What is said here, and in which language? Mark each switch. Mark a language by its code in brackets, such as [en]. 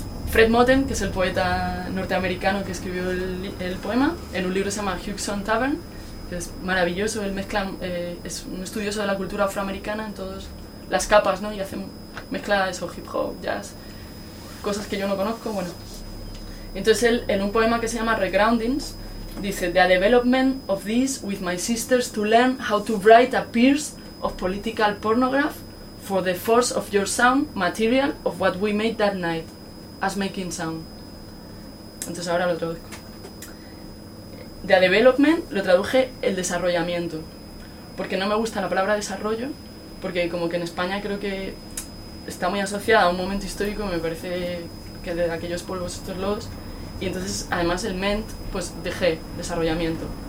[es] Fred Motten, que es el poeta norteamericano que escribió el poema, en un libro que se llama Hugson Tavern, que es maravilloso, él mezcla, es un estudioso de la cultura afroamericana en todas las capas, ¿no? Y hace mezcla de eso, hip hop, jazz, cosas que yo no conozco, bueno. Entonces él, en un poema que se llama Regroundings, dice: [en] "The development of this with my sisters to learn how to write a piece of political pornograph for the force of your sound, material of what we made that night, as making sound." [es] Entonces ahora lo traduzco. [en] The development [es] lo traduje el desarrollamiento, porque no me gusta la palabra desarrollo, porque como que en España creo que está muy asociada a un momento histórico, me parece que de aquellos polvos estos lodos, y entonces además el ment, pues dejé desarrollamiento.